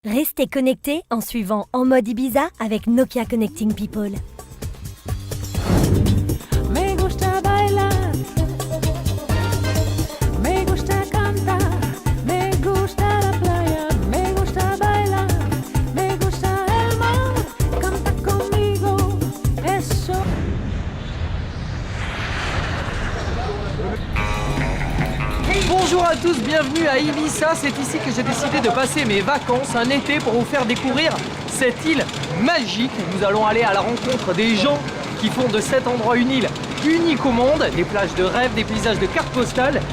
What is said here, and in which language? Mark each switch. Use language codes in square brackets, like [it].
[fr] Restez connectés en suivant En mode Ibiza avec Nokia Connecting People. [es] Me gusta bailar, me gusta cantar, me gusta la playa, me gusta bailar, me gusta el mar, canta conmigo, eso. [fr] Bonjour à tous, bienvenue à Ibiza. C'est ici que j'ai décidé de passer mes vacances, un été, pour vous faire découvrir cette île magique. Nous allons aller à la rencontre des gens qui font de cet endroit une île unique au monde, des plages de rêve, des paysages de cartes postales.